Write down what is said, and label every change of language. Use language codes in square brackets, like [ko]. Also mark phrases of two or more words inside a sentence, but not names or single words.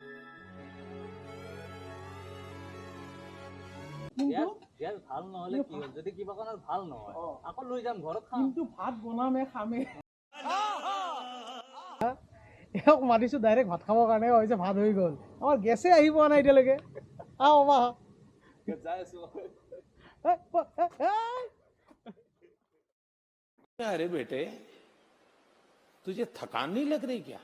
[as] গেছ ভাল নহ'লে কি হ'ল যদি কিবা কাৰণত ভাল নহয় আকৌ লৈ যাম ঘৰত খাম কিন্তু ভাত বনামে খামে এওক মাতিছোঁ ডাইৰেক্ট ভাত খাবৰ কাৰণে হৈছে ভাত হৈ গ'ল আমাৰ গেছে আহি পোৱা নাই এতিয়ালৈকে [hi] अरे बेटे तुझे थकान नहीं लग रही क्या